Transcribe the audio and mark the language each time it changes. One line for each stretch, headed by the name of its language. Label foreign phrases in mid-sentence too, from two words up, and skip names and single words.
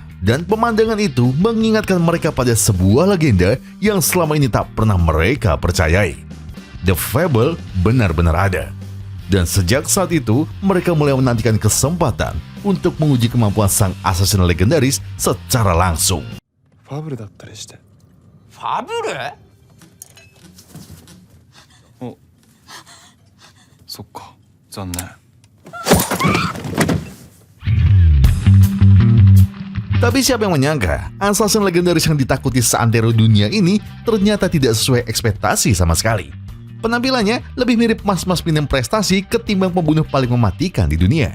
Indonesian: Dan pemandangan itu mengingatkan mereka pada sebuah legenda yang selama ini tak pernah mereka percayai. The Fable benar-benar ada. Dan sejak saat itu, mereka mulai menantikan kesempatan untuk menguji kemampuan sang assassin legendaris secara langsung.
Japanese: Fable だったりして。 Fable? お、そっか、残念。
Indonesian: Tapi siapa yang menyangka, assassin legendaris yang ditakuti seantero dunia ini ternyata tidak sesuai ekspektasi sama sekali. Penampilannya lebih mirip mas-mas minum prestasi ketimbang pembunuh paling mematikan di dunia.